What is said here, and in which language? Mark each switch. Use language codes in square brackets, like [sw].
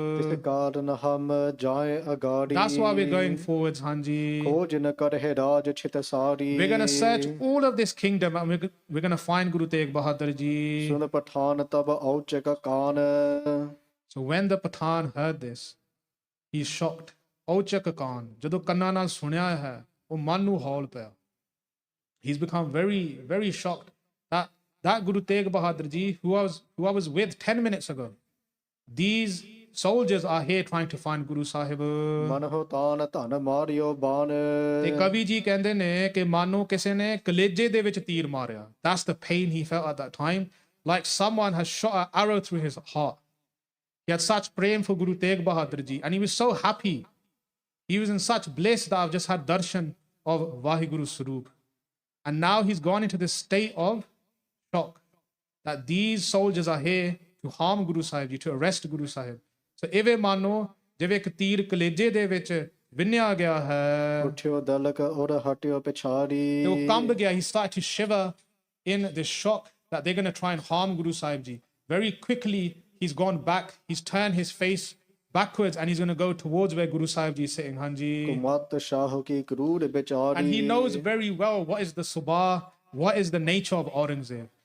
[pa] ਤਿਸ ਕਾਰਨ ਹਮ ਜਾਏ ਅਗਾੜੀ [en] That's why we're going forwards, Hanji. [pa] ਖੋਜ ਨ ਕਰਹਿ ਰਾਜ ਛਿਤ ਸਾਰੀ [en] We're going to search all of this kingdom and we're going to find Guru Tegh Bahadur Ji. [pa] ਸੁਨ ਪਠਾਨ ਤਬ ਔਚਕ ਕਾਨ [en] So when the Pathan heard this, he's shocked. [pa] Ochak Khan, ਜਦੋਂ ਕੰਨਾਂ ਨਾਲ ਸੁਣਿਆ ਹੈ ਉਹ ਮਨ ਨੂੰ ਹੌਲ ਪਿਆ. [en] He's become very, very shocked that Guru Tegh Bahadur Ji, who I was with 10 minutes ago, these soldiers are here trying to find Guru Sahib. [pa] ਮਨ ਹੋ ਤਾਨ ਧਨ ਮਾਰਿਓ ਬਾਨ ਤੇ ਕਵੀ ਜੀ ਕਹਿੰਦੇ ਨੇ ਕਿ ਮਾਨੋ ਕਿਸੇ ਨੇ ਕਲੇਜੇ ਦੇ ਵਿੱਚ ਤੀਰ ਮਾਰਿਆ. [en] That's the pain he felt at that time, like someone has shot an arrow through his heart. He had such praying for Guru Tegh Bahadur Ji and he was so happy. He was in such bliss that I've just had darshan of Vaheguru Swaroop. And now he's gone into this state of shock that these soldiers are here to harm Guru Sahib Ji, to arrest Guru Sahib. [pa] So ਇਵੇਂ ਮਾਨੋ ਜਿਵੇਂ ਇੱਕ ਤੀਰ ਕਲੇਜੇ ਦੇ ਵਿੱਚ ਵਿੰਨਿਆ ਗਿਆ ਹੈ ਉਠਿਓ ਦਲਕ ਔਰ ਹਟਿਓ ਪਿਛਾੜੀ ਤੇ ਉਹ ਕੰਬ ਗਿਆ. [en] He started to shiver in this shock that they're going to try and harm Guru Sahib Ji. Very quickly he's gone back, he's turned his face backwards and he's going to go towards where Guru Sahib Ji is sitting, Hanji. [pa] ਕੁਮਤ ਸ਼ਾਹ ਕੀ ਕਰੂਰ ਵਿਚਾਰੀ [en] And he knows very well what is the Sabha, what is the nature of Orangzeb.